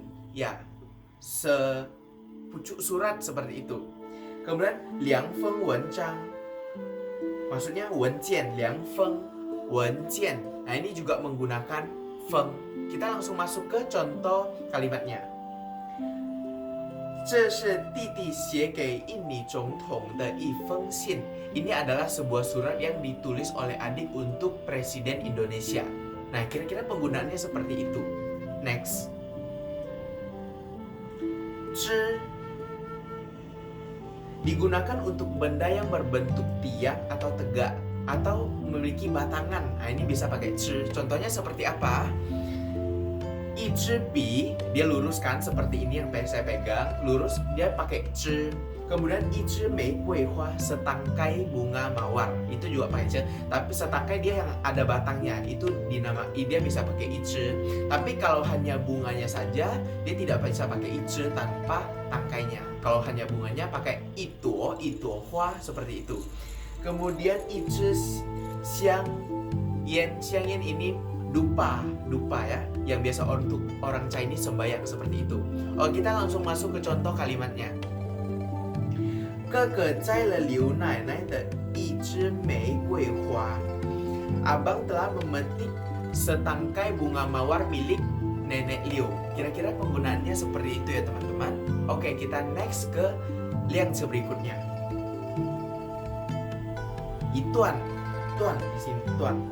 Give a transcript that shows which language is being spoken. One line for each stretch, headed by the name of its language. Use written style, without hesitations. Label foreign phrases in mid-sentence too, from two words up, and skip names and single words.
Indonesian: Ya, sepucuk surat seperti itu. Kemudian
Chinese: 两封文章.
Indonesian: Maksudnya
Chinese: 文件，两封文件.
Indonesian: Nah, ini juga menggunakan feng. Kita langsung masuk ke contoh kalimatnya.
Chinese: 这是弟弟写给印尼总统的一封信.
Indonesian: Ini adalah sebuah surat yang ditulis oleh adik untuk Presiden Indonesia. Nah, kira-kira penggunaannya seperti itu. Next. 枝 digunakan untuk benda yang berbentuk tiang atau tegak atau memiliki batangan. Nah, ini bisa pakai 枝. Contohnya seperti apa?
Chinese: 一支笔,
Indonesian: dia lurus kan seperti ini yang saya pegang, lurus, dia pakai 枝.
Chinese: Kemudian 一支玫瑰花,
Indonesian: setangkai bunga mawar, itu juga pakai 枝. Tapi setangkai dia yang ada batangnya, itu dia bisa pakai 一支. Tapi kalau hanya bunganya saja, dia tidak bisa pakai 一支 tanpa tangkainya. Kalau hanya bunganya pakai
Chinese: 一朵花,
Indonesian: seperti itu. Kemudian
Chinese: 一支香烟
Indonesian: ini dupa ya, yang biasa untuk orang Chinese sembahyang seperti itu. Kita langsung masuk ke contoh kalimatnya.
Chinese: 哥哥摘了刘奶奶的一支玫瑰花.
Indonesian: Abang telah memetik setangkai bunga mawar milik nenek Liu. Kira-kira penggunaannya seperti itu ya teman-teman. Oke, kita next ke liang berikutnya. Tuan di sini tuan.